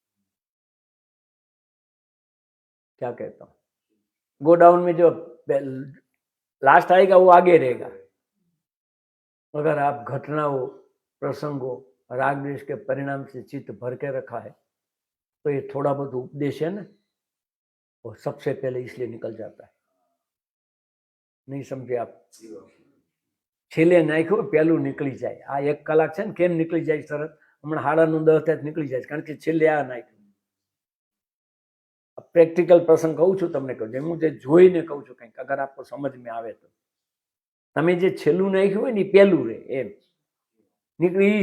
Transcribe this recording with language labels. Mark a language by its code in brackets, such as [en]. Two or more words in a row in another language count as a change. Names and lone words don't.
[hi] क्या कहता हूं, गोडाउन में जो लास्ट आएगा वो आगे रहेगा. अगर आप घटनाओं, प्रसंगों, राग द्वेष के परिणाम से चित्त भर के रखा है तो ये थोड़ा बहुत उपदेश है ना, वो सबसे पहले इसलिए निकल जाता है. नहीं समझे आप? [gu] છેલ્લે નાખ્યું પહેલું નીકળી જાય. आ 1 કલાક છે ને કેમ નીકળી જાય સરસ, હમણાં 9:30 થાય નીકળી જાય, કારણ કે છેલ્લે આ નાખ્યું. પ્રેક્ટિકલ પ્રસંગ કહું છું તમને, કહું હું જે જોઈને કહું છું, કંઈક અગર [hi] आपको समझ में [gu] આવે તો. તમે જે છેલ્લું નાખ્યું હોય ને પહેલું રહે, એમ નીકળી જાય.